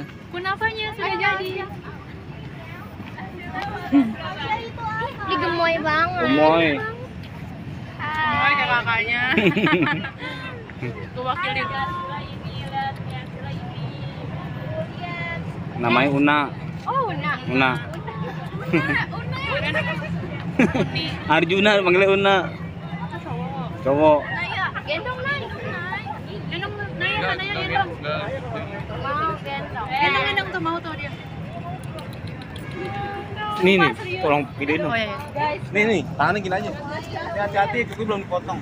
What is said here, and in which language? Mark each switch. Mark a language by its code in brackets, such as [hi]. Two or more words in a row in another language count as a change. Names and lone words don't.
[id] Kunapanya sudah jadi. Ini gemoy banget. Gemoy. Hai ke kakaknya. Gue wakilin. Namanya Una. Oh, Una. Una. Una. Arjuna panggilnya Una. Cowok. Naya, gendong Nay. Gendong, Naya, gendong. Mau gendong. Gendong tuh mau tuh dia. Nih, tolong videoin dong. Oh iya. Nih, tangannya gini aja. Hati-hati, kuku belum dipotong.